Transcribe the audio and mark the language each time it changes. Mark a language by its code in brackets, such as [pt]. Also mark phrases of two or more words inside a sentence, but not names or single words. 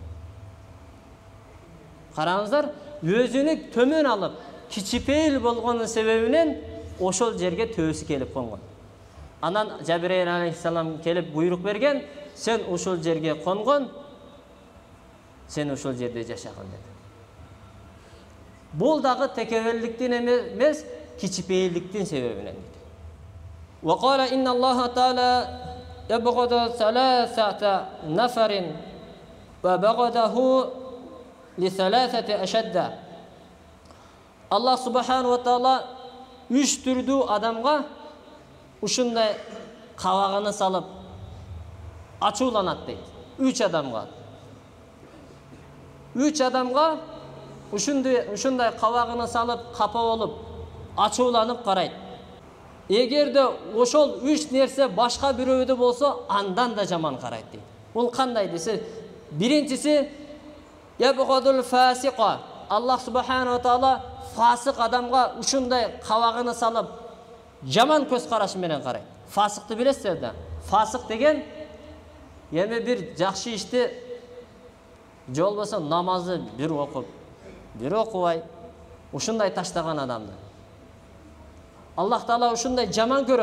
[ky] Караңыздар, өзүнү төмөн алып, кичипейил болгонун себебинен ошол жерге төөсү келип конгон. Анан Жабирейил алейхиссалам келип буйрук берген, сен ошол жерге конгон, сен ошол жерде жашаган dedi. Бул дагы текебелликтин эмес, кичипейилдиктин себебинен dedi. [ar] وقال إن الله تعالى يبغض ثلاثة نفر وبغضه لثلاثة أشد. الله سبحانه وتعالى [ky] 3 түрдүү адамга ушундай кабагына салып ачууланат дейт. 3 адамга. 3 адамга ушундай кабагына салып капа болуп ачууланып карайт. Эгерде ошол 3 нерсе башка бирөөдө болсо, андан да жаман карайт дейт. Бул кандай десе, биринчиси [ar] يبغض الفاسق. الله سبحانه وتعالى [ky] фасык адамга ушундай кабагына салып жаман көз карашы менен карайт. Фасыкты билесиздер да? Фасык деген эми бир жакшы ишти же болбосо намазды бир окуп, бир окубай, ушундай таштаган адамды [ar] الله تعالى [ky] ушундай жаман көрөт.